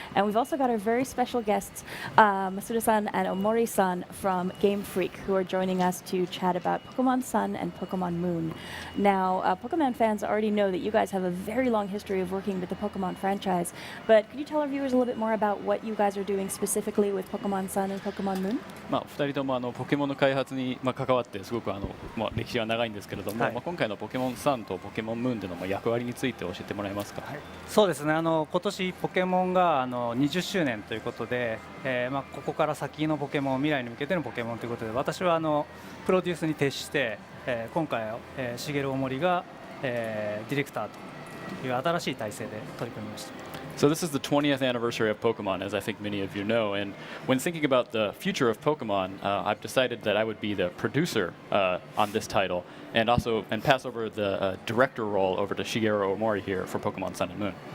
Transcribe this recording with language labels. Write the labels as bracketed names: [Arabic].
[English] And we've also got our very special guests, Masuda-san and Omori-san from Game Freak, who are joining us to chat about Pokemon Sun and Pokemon Moon. Now, Pokemon fans already know that you guys have a very long history of working with the Pokemon franchise, but could you tell our viewers a little bit more about what you guys are doing specifically with Pokemon Sun and Pokemon Moon? [Japanese] 2人ともポケモンの開発に関わってすごく歴史が長いんですけれども、今回のポケモンサンとポケモンムーンでの役割について教えてもらえますか？そうですね。今年ポケモンが20周年ということで、ここから先のポケモン、未来に向けてのポケモンということで、私はプロデュースに徹して、今回茂大森が、ディレクターという新しい体制で取り組みました。 [English] So this is the 20th anniversary of Pokemon, as I think many of you know. And when thinking about the future of Pokemon, I've decided that I would be the producer on this title, and pass over the director role over to Shigeru Omori here for Pokemon Sun and Moon.